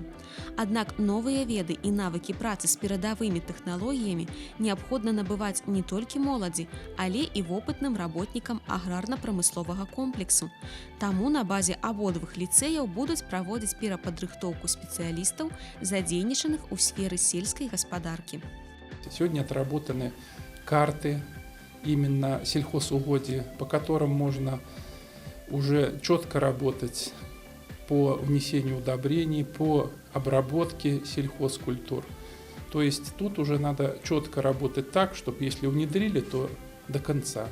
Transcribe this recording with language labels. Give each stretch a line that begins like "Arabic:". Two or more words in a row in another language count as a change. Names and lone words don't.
Belarusian: Аднак новыя веды і навыкі працы з перадавымі тэхналогіямі неабходна набываць не толькі моладзі, але і вопытным работнікам аграрна-прамысловага комплексу. Таму на базе абодвух ліцэяў будуць праводзіць перападрыхтоўку спецыялістаў, задзейнічаных у сферы сельской господарки.
Russian: Сегодня отработаны карты именно сельхозугодий, по которым можно уже четко работать по внесению удобрений, по обработке сельхозкультур. То есть тут уже надо четко работать так, чтобы если внедрили, то до конца.